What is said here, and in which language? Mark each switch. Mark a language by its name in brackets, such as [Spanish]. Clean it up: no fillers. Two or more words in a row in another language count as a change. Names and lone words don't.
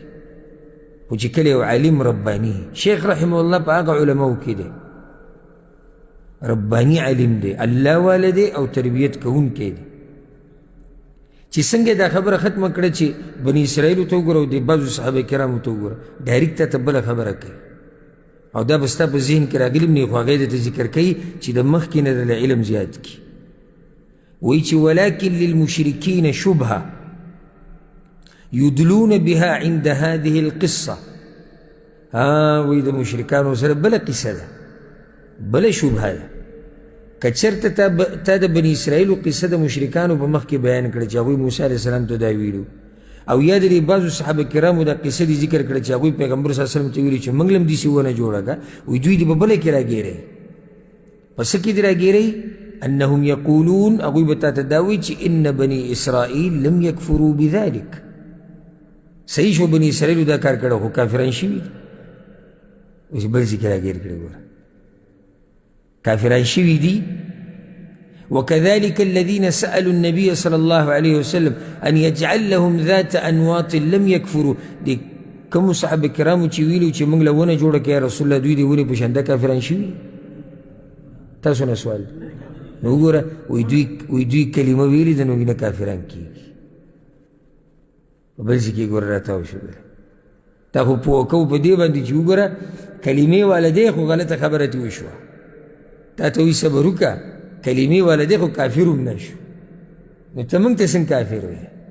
[Pashto] خو چې کله یو عالم رباني، شیخ [Arabic] رحمه الله [Pashto] په هغه علماو کې دی، رباني عالم دی، الله واله دی او تربیت کوونکی دی، چې څنګه دا خبره ختمه کړه چې بني اسرائیلو ته وګوره او د بعضو صحابه کرامو ته وګوره، ډایرکټ ته بله خبره کوي، او دا به ستا په ذهن کې راغلي هم نه وي، خو هغه یې درته ذکر کوي چې د مخکې نه دله علم زیات کړي. وایي چې [Arabic] ولکن للمشرکین شبهه يدلون بها عند هذه القصة. [Pashto] وی د مشرکانو سره بله قصه ده، بله شبهه ده. که چېرته تا د بني اسرائیلو قصه د مشرکانو په مخ کې بیان کړه چې هغوی موسی [Arabic] علیه السلام [Pashto] ته دا ویلو، او یا د دې بعضو صحابه کرامو دا قصه دې ذکر کړه چې هغوی پیغمبر [Arabic] صلی الله علیه وسلم [Pashto] ته ویلي چې موږ له هم داسې ونه جوړه که، وایي دوی دې په بله کې راګیروي. په څه کې دې راګیروي؟ [Arabic] انهم یقولون، [Pashto] هغوی به تا ته دا وایي چې [Arabic] ان بني اسرائیل لم یکفروا بذلک. [Pashto] صحیح شو بني اسرائیلو دا کار کړه خو کافران شوي دي. اوس بل ځای کې راګیر کړی ګوره، کافران شوي دي. [Arabic] وكذلك الذين سألوا النبي صلى الله عليه وسلم أن يجعل لهم ذات أنواط لم يكفروا. [Pashto] دي کوم صحابه کرامو چې ویلو چې موږ له ونه جوړه کړه [Arabic] یا رسول الله، [Pashto] دوی دې ونې په شان دا کافران شوي؟ تاسو نه سوال نو وګوره، وایي دوی کلمه ویلې ده نو نه کافران کېږي. بل ځای کې ګوره راتاو شو، تا خو پوه کوو په دې باندې چې وګوره کلمې والا دی خو غلطه خبره ترې وشوه، تا ته وایي صبر وکړه، کلمې والا دی خو کافر هم نه شو، نو ته موږ ته څنګه کافر وایې؟